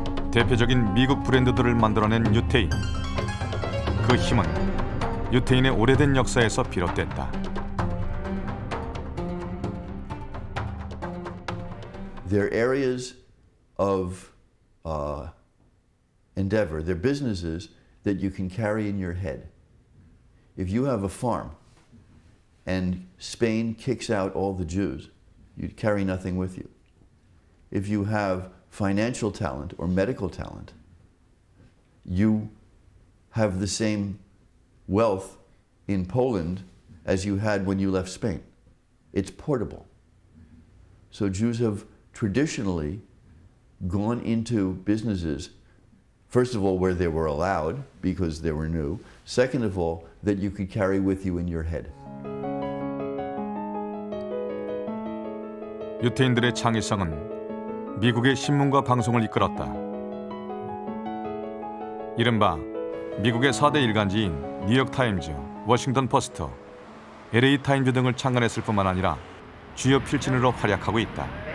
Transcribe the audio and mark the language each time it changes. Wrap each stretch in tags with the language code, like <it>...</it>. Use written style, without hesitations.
<ko>대표적인 미국 브랜드들을 만들어낸 유태인. 그 힘은 유태인의 오래된 역사에서 비롯됐다.</ko> <en>They're areas of endeavor. They're businesses that you can carry in your head. If you have a farm and Spain kicks out all the Jews, you carry nothing with you. If you have financial talent or medical talent, you have the same wealth in Poland as you had when you left Spain. It's portable. So Jews have traditionally gone into businesses, first of all, where they were allowed because they were new. Second of all, that you could carry with you in your head.</en> <ko>유태인들의 창의성은 미국의 신문과 방송을 이끌었다. 이른바 미국의 4대 일간지인 뉴욕타임즈, 워싱턴 포스트, LA 타임즈 등을 창간했을 뿐만 아니라 주요 필진으로 활약하고 있다.</ko>